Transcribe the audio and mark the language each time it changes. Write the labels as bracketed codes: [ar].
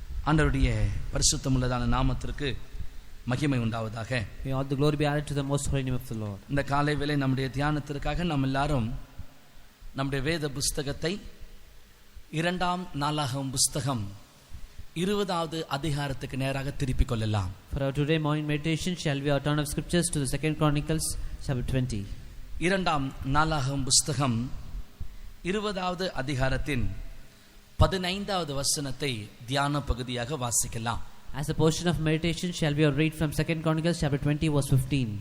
[ta] ஆண்டவருடைய பரிசுத்தமுள்ளதான நாமத்திற்கு மகிமை உண்டாவதாக. [en] May all the glory be added to the most holy name of the Lord. [ta] இந்த காலை வேளை நம்முடைய தியானத்திற்காக நாம் எல்லாரும் நம்முடைய வேத புஸ்தகத்தை 2 நாளாகமம் புஸ்தகம் 20வது அதிகாரத்துக்கு நேராக திருப்பிக் கொள்ளலாம். [en] For our today morning meditation shall we turn of scriptures to the 2 Chronicles chapter 20. [ta] 2 நாளாகமம் புஸ்தகம் 20வது அதிகாரத்தின் 15வது வசனத்தை தியான பகுதியாக வாசிக்கலாம். [en] As a portion of meditation shall we read from 2 Chronicles chapter 20 verse 15.